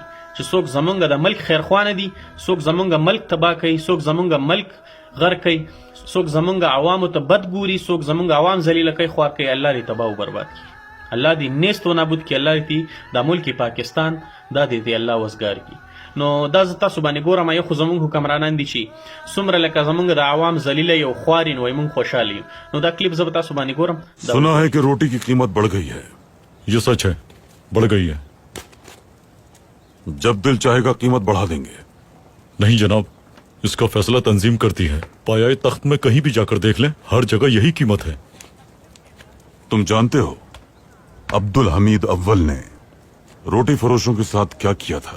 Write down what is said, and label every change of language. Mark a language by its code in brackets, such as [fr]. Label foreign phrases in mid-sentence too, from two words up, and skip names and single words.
[ps] چې څوک زمونږ د ملک خیرخوانه دي، څوک زمونږ ملک تباه کوي، څوک زمونږ ملک غر کوي، څوک زمونږ عوامو ته بد ګوري، څوک زمونږ عوام ذلیله کوي، خوار کوي، الله دې تباه و برباد کی، الله دې نیست و نابود کی، الله دې د ملک پاکستان دا دې الله وزګار کی. نو دا زه تاسو باندې ګورم، یو خو زمونږ حکمرانان دي چې څومره لکه زمونږ د عوام ذلیله یو خوار وي، موږ خوشحاله یو. نو دا کلیپ زه تاسو باندې ګورم. [ur] سنا ہے کہ روٹی کی قیمت بڑھ گئی ہے. یہ سچ ہے، بڑھ گئی ہے. جب دل چاہے گا قیمت بڑھا دیں گے. نہیں جناب، اس کا فیصلہ تنظیم کرتی ہے. پایہ تخت میں کہیں بھی جا کر دیکھ لیں، ہر جگہ یہی قیمت ہے. تم جانتے ہو عبدالحمید اول نے روٹی فروشوں کے ساتھ کیا کیا تھا؟